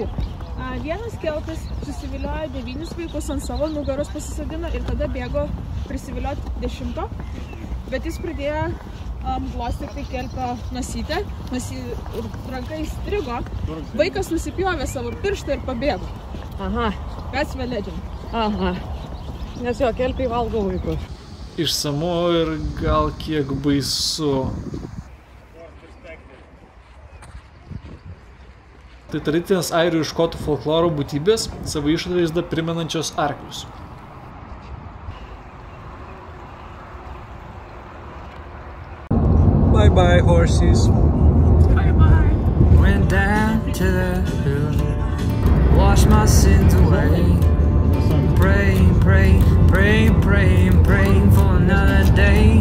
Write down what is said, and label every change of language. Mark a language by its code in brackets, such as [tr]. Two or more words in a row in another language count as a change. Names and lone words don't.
[lt] Vienas kelpis susiviliojo 9 vaikus ant savo nugaros pasisodino ir tada bėgo prisivilioti 10, bet jis pradėjo glostyti kelpio nosytę, ir ranka įstrigo, vaikas nusipjovė savo pirštą ir pabėgo. Aha. [en] That's the legend. Aha. [lt] Nes jo, kelpiai valgo vaikus. Išsamu ir gal kiek baisu. Tai tradicinės airių ir škotų folkloro būtybės, savo išvaizdą primenančios arklius. [en] Bye bye horses. Bye bye. Went down to the hill, wash my sins away. Praying, praying, praying, praying, praying for another day.